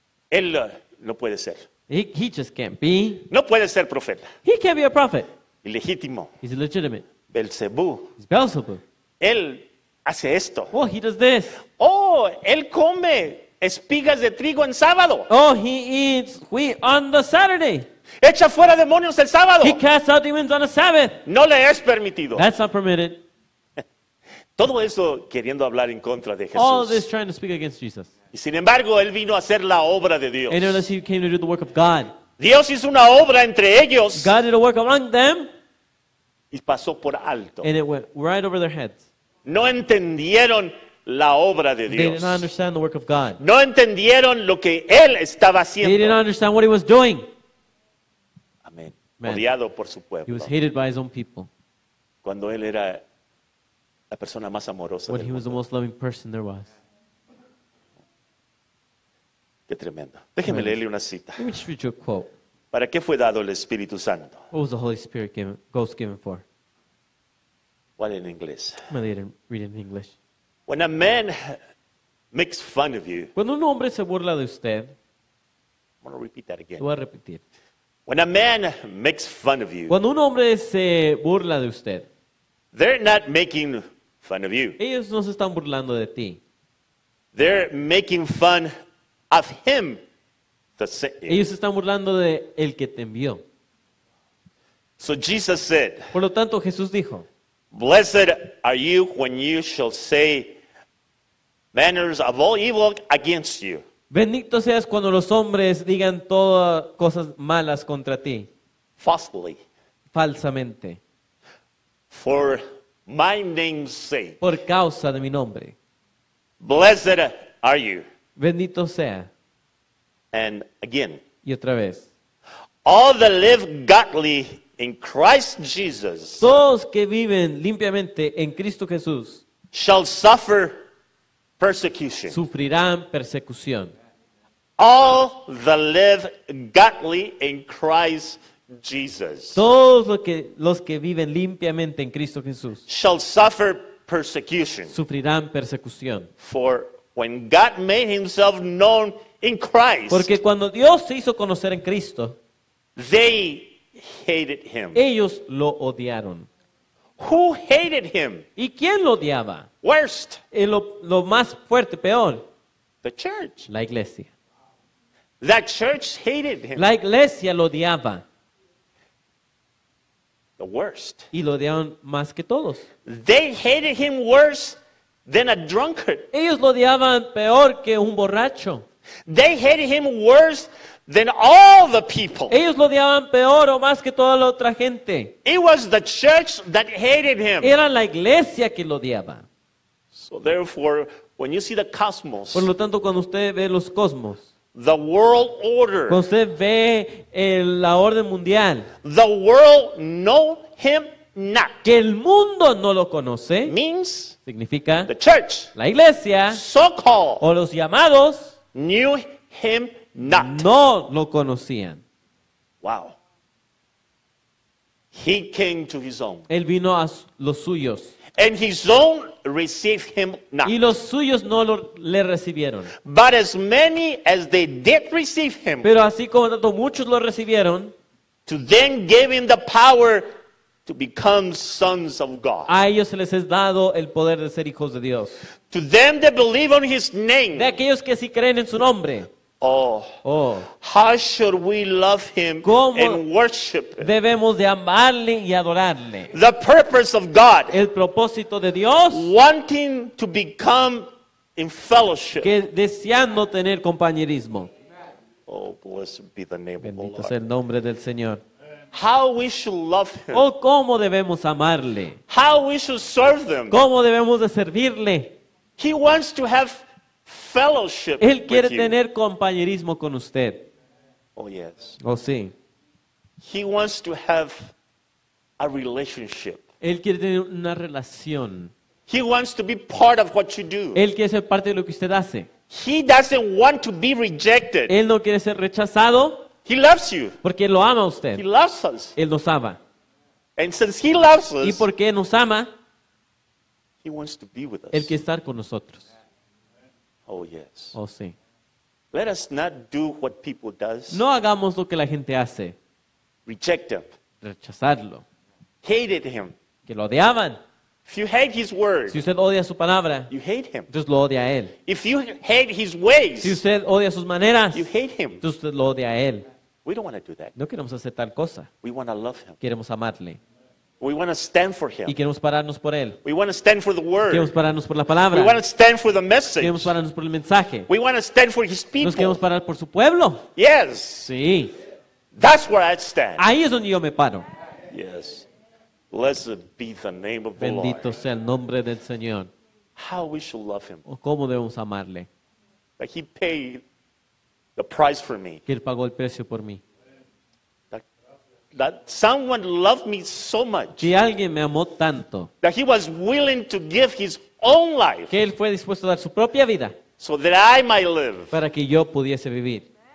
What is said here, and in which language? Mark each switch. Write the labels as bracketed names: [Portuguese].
[Spanish] Él no puede ser. [English] He just can't be. [Spanish] No puede ser profeta. [English] He can't be a prophet. [Spanish] Ilegítimo. [English] He's illegitimate. [Spanish] Belcebú. [English] He's Beelzebub. [Spanish] Él hace esto. [English] Oh, he does this. [Spanish] Oh, él come espigas de trigo en sábado. [English] Oh, he eats wheat on the Saturday. [Spanish] Echa fuera demonios el sábado. [English] He casts out demons on a Sabbath. [Spanish] No le es permitido. [English] That's not permitted. [Spanish] Todo eso queriendo hablar en contra de [English] All this [Spanish] Jesús. [English] trying to speak against Jesus. [Spanish] Y sin embargo, él vino a hacer la obra de Dios. [English] And nevertheless, he came to do the work of God. [Spanish] Dios hizo una obra entre ellos [English] God did a work among them, [Spanish] y pasó por alto. [English] and it went right over their heads. [Spanish] No entendieron la obra de [English] They did [Spanish] Dios. [English] not understand the work of God. [Spanish] No entendieron lo que él estaba [English] They did [Spanish] haciendo. [English] not understand what he was doing. [Spanish] Amén. [English] Man. [Spanish] Odiado por su [English] He [Spanish] pueblo. [English] was hated by his own people [Spanish] Cuando él era la persona más amorosa [English] when [Spanish] del [English] he was the [Spanish] mundo. [English] most loving person there was. [Spanish] Qué tremendo. Déjeme Bueno. leerle una cita. [English] Let me just read you a quote. [Spanish] ¿Para qué fue dado el Espíritu Santo? [English] What was the Holy Spirit given, Ghost given for? [Spanish] ¿Cuál en inglés? [English] I'm going to read it in English. When a man makes fun of you, [Spanish] Cuando un hombre se burla de usted, [English] I'm going to repeat that again. [Spanish] lo voy a repetir. [English] When a man makes fun of you, [Spanish] Cuando un hombre se burla de usted, [English] they're not making fun of you. [Spanish] ellos no se están burlando de ti. [English] They're making fun of him that sent you. [Spanish] Ellos se están burlando de el que te envió. [English] So Jesus said, [Spanish] Por lo tanto, Jesús dijo, [English] Blessed are you when you shall say manners of all evil against you. [Spanish] bendito seas cuando los hombres digan todas cosas malas contra ti, [English] Falsely, [Spanish] falsamente, [English] for my name's sake. [Spanish] por causa de mi nombre. [English] Blessed are you. [Spanish] Bendito sea. [English] And again, [Spanish] Y otra vez, [English] all that live godly in Christ Jesus [Spanish] todos que viven limpiamente en Cristo Jesús [English] shall suffer persecution. [Spanish] sufrirán persecución. [English] All that live godly in Christ Jesus [Spanish] Todos los que viven limpiamente en Cristo Jesús [English] shall suffer persecution. [Spanish] sufrirán persecución. [English] For when God made himself known in Christ, [Spanish] Porque cuando Dios se hizo conocer en Cristo, [English] they hated him. [Spanish] ellos lo odiaron. [English] Who hated him? [Spanish] ¿Y quién lo odiaba? [English] Worst, [Spanish] Lo más fuerte, peor, [English] the church. [Spanish] la iglesia. [English] That church hated him. [Spanish] La iglesia lo odiaba [English] The worst. [Spanish] y lo odiaban más que todos. [English] They hated him worse than a drunkard. [Spanish] Ellos lo odiaban peor que un borracho. [English] They hated him worse than all the people. [Spanish] Ellos lo odiaban peor o más que toda la otra gente. [English] It was the church that hated him. [Spanish] Era la iglesia que lo odiaba. [English] So therefore, when you see the cosmos, [Spanish] Por lo tanto, cuando usted ve los cosmos, [English] the world order, [Spanish] cuando usted ve la orden mundial, [English] the world know him not, [Spanish] que el mundo no lo conoce, [English] means [Spanish] significa [English] the church, [Spanish] la iglesia [English] so-called, [Spanish] o los llamados [English] knew him not. [Spanish] no lo conocían. [English] Wow. He came to his own, [Spanish] Él vino a los suyos. [English] and his own received him not. [Spanish] Y los suyos no le recibieron. [English] But as many as they did receive him, [Spanish] Pero así como tanto muchos lo recibieron, [English] to them gave him the power to become sons of God. [Spanish] a ellos se les es dado el poder de ser hijos de Dios. [English] To them that believe on his name. [Spanish] De aquellos que sí creen en su nombre. [English] Oh, [Spanish] Oh, [English] how should we love him [Spanish] ¿Cómo [English] and worship him? [Spanish] debemos de amarle y adorarle. [English] The purpose of God, [Spanish] El propósito de Dios, [English] wanting to become in fellowship. [Spanish] que deseando tener compañerismo. [English] Oh, blessed be the name of the [Spanish] Bendito [English] Lord. [Spanish] sea el nombre del Señor. [English] How we should love him. [Spanish] Oh, cómo debemos amarle. [English] How we should serve them. [Spanish] Cómo debemos de servirle. [English] He wants to have fellowship [Spanish] Él quiere [English] with you. [Spanish] tener compañerismo con usted. [English] Oh, yes. [Spanish] Oh, sí. [English] He wants to have a relationship. [Spanish] Él quiere tener una relación. [English] He wants to be part of what you do. [Spanish] Él quiere ser parte de lo que usted hace. [English] He doesn't want to be rejected. [Spanish] Él no quiere ser rechazado [English] He loves you. [Spanish] porque lo ama a [English] He [Spanish] usted. [English] loves us. [Spanish] Él nos ama. [English] And since he loves [Spanish] Y [English] us, [Spanish] porque nos ama, [English] he wants to be with [Spanish] Él [English] us. [Spanish] quiere estar con nosotros. [English] Oh, yes. [Spanish] Oh, sí. [English] Let us not do what people does. [Spanish] No hagamos lo que la gente hace. [English] Reject him. [Spanish] Rechazarlo. [English] Hated him. [Spanish] Que lo odiaban. [English] If you hate his word, [Spanish] Si usted odia su palabra, [English] you hate him. [Spanish] entonces lo odia a Él. [English] If you hate his ways, [Spanish] Si usted odia sus maneras, [English] you hate him. [Spanish] entonces usted lo odia a Él. [English] We don't want to do that. [Spanish] No queremos hacer tal cosa. [English] We want to love him. [Spanish] Queremos amarle. [English] We want to stand for him. [Spanish] Y queremos pararnos por Él. [English] We want to stand for the [Spanish] Queremos [English] word. [Spanish] pararnos por la [English] We [Spanish] palabra. [English] want to stand for the message. [Spanish] Queremos pararnos por el mensaje. [English] We want to stand for his [Spanish] Nos queremos [English] people. [Spanish] parar por su pueblo. [English] Yes, [Spanish] Sí. [English] that's where I stand. [Spanish] Ahí es donde yo me paro. [English] Yes. Blessed be the name of the [Spanish] Bendito [English] Lord. [Spanish] sea el nombre del Señor. [English] How we should love him. [Spanish] O cómo debemos amarle. [English] That he paid the price for me. [Spanish] Que Él pagó el precio por mí. [English] That someone loved me so much [Spanish] Que alguien me amó tanto. [English] that he was willing to give his own life [Spanish] Que Él fue dispuesto a dar su propia vida [English] so that I might live. [Spanish] para que yo pudiese vivir.